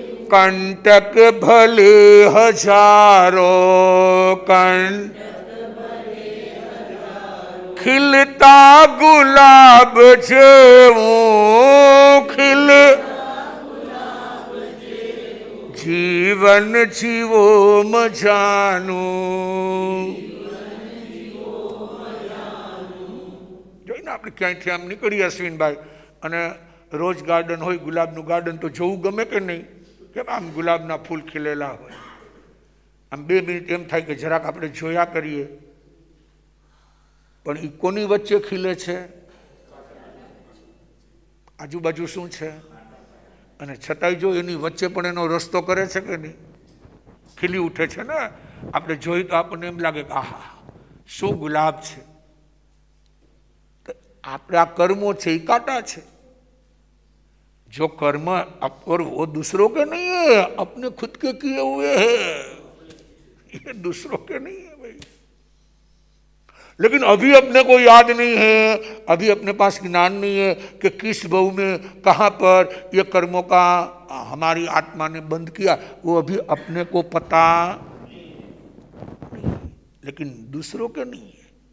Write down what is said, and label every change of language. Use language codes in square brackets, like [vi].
[gu] कंटक भले हजारों कंटक, खिलता गुलाब जेवो खिल, जीवन जीवो मजानो। આપણે ક્યાંયથી આમ નીકળીએ અશ્વિનભાઈ, અને રોજ ગાર્ડન હોય, ગુલાબનું ગાર્ડન, તો જોવું ગમે કે નહીં, કેમ આમ ગુલાબના ફૂલ ખીલેલા હોય, આમ 2 મિનિટ એમ થાય કે જરાક આપણે જોયા કરીએ, પણ એ કોની વચ્ચે ખીલે છે, આજુબાજુ શું છે, અને છતાંય જો એની વચ્ચે પણ એનો રસ્તો કરે છે કે નહીં, ખીલી ઉઠે છે ને, આપણે જોઈ તો આપણને એમ લાગે કે આહા શું ગુલાબ છે। [hi] આપણા कर्मों से ही काटा है, जो कर्म और वो दूसरों के नहीं है, अपने खुद के किए हुए हैं, ये दूसरों के नहीं है भाई। लेकिन अभी अपने को याद नहीं है, अभी अपने पास ज्ञान नहीं है कि किस बहु में कहाँ पर ये कर्मों का हमारी आत्मा ने बंद किया, वो अभी अपने को पता नहीं, लेकिन दूसरों के नहीं है।